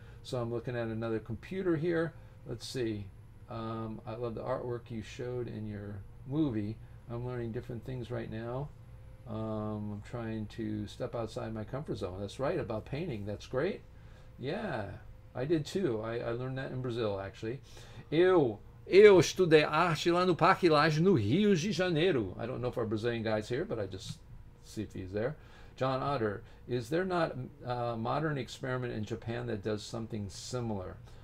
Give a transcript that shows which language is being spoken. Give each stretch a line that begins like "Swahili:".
English: So I'm looking at another computer here. Let's see. I love the artwork you showed in your movie. I'm learning different things right now. I'm trying to step outside my comfort zone. That's right, about painting. That's great. Yeah, I did too. I learned that in Brazil, actually.
Portuguese: Eu estudei arte lá no Parque Lage, no Rio de Janeiro.
English: I don't know if our Brazilian guy's here, but I just see if he's there. John Otter, is there not a modern experiment in Japan that does something similar?